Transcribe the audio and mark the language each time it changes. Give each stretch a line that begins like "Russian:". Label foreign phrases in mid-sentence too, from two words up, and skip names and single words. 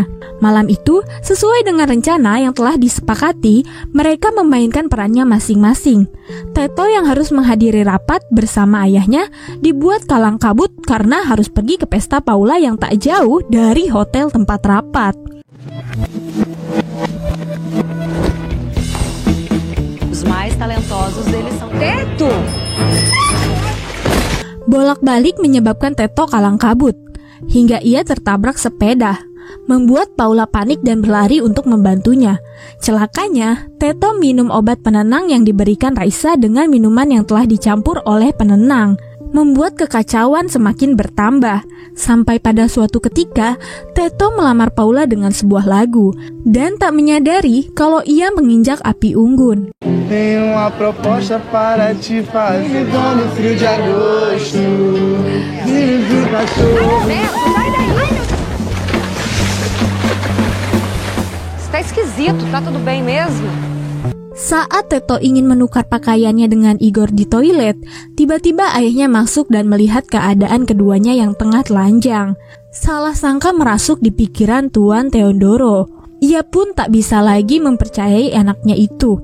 Indonesian: Malam itu, sesuai dengan rencana yang telah disepakati, mereka memainkan perannya masing-masing. Teto yang harus menghadiri rapat bersama ayahnya dibuat kalang kabut karena harus pergi ke pesta Paula yang tak jauh dari hotel tempat rapat.
Portuguese: Os mais talentosos deles são Teto.
Indonesian: Bolak-balik menyebabkan Teto kalang kabut, hingga ia tertabrak sepeda, membuat Paula panik dan berlari untuk membantunya. Celakanya, Teto minum obat penenang yang diberikan Raisa dengan minuman yang telah dicampur oleh penenang, membuat kekacauan semakin bertambah. Sampai pada suatu ketika, Teto melamar Paula dengan sebuah lagu, dan tak menyadari kalau ia menginjak api unggun.
Portuguese: Tenho uma proposta para te fazer no frio de agosto. Sai daí! Isso tá esquisito, tá tudo bem mesmo?
Indonesian: Saat Teto ingin menukar pakaiannya dengan Igor di toilet, tiba-tiba ayahnya masuk dan melihat keadaan keduanya yang tengah telanjang. Salah sangka merasuk di pikiran Tuan Teodoro. Ia pun tak bisa lagi mempercayai anaknya itu.